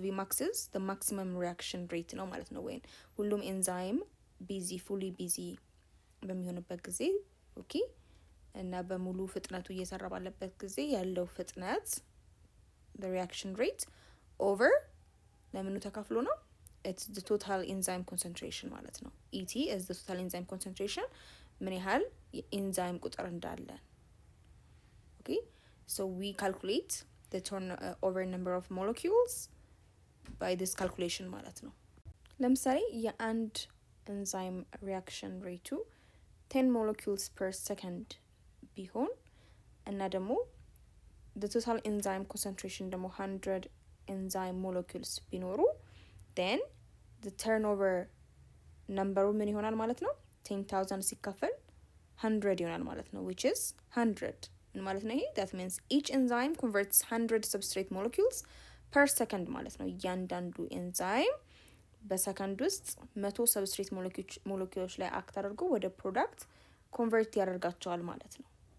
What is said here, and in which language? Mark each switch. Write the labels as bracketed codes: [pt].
[en] Vmax is the maximum reaction rate [am] ነው ማለት ነው። ወይም ሁሉም ኤንዛይም ቢዚ ፉሊ ቢዚ በሚሆንበት ጊዜ እና በሙሉ ፍጥነቱ እየሰራ ባለበት ጊዜ ያለው ፍጥነት [en] the reaction rate over [am] ለምኑ ተካፍሎ ነው? [en] it's the total enzyme concentration ማለት ነው። ET is the total enzyme concentration [am] ምን ያህል የኤንዛይም ቁጥር እንዳለ [en] so we calculate the turnover number of molecules by this calculation ማለት ነው። [am] ለምሳሌ የአንድ ኤንዛይም ሪአክሽን ሬቱ [en] 10 molecules per second ቢሆን እና ደግሞ the total enzyme concentration ደግሞ 100 enzyme molecules ቢኖሩ then the turnover number [am] ምን ይሆናል ማለት ነው? 10,000 ሲካፈል 100 ይሆናል ማለት ነው, which is 100 ምን ማለት ነው? ይሄ [en] that means each enzyme converts 100 substrate molecules per second [am] ማለት ነው። እያንዳንዱ ኤንዛይም በሰከንድ ውስጥ 100 ሰብስትሬት ሞለኪውሎች ላይ አክት አድርጎ ወደ ፕሮዳክት ኮንቨርት ያደርጋቸዋል ማለት ነው፣